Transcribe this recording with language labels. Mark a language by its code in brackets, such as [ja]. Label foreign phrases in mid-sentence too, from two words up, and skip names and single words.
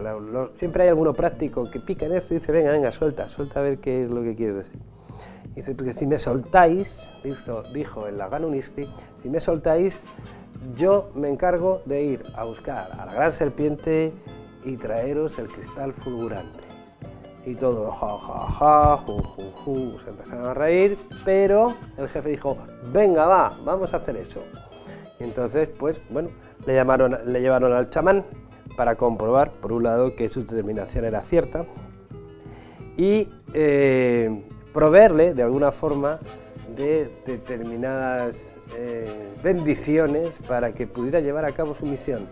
[es] Siempre hay alguno práctico que pica en esto y dice: venga, suelta a ver qué es lo que quieres decir. Y dice: porque si me soltáis, dijo el Aganunisti, si me soltáis, yo me encargo de ir a buscar a la gran serpiente y traeros el cristal fulgurante. Y todo, ja, ja, ja, ju, ju, ju, se empezaron a reír, pero el jefe dijo: venga, vamos a hacer eso. Y entonces, pues, bueno, le llevaron al chamán para comprobar, por un lado, que su determinación era cierta, y proveerle, de alguna forma, de determinadas bendiciones para que pudiera llevar a cabo su misión.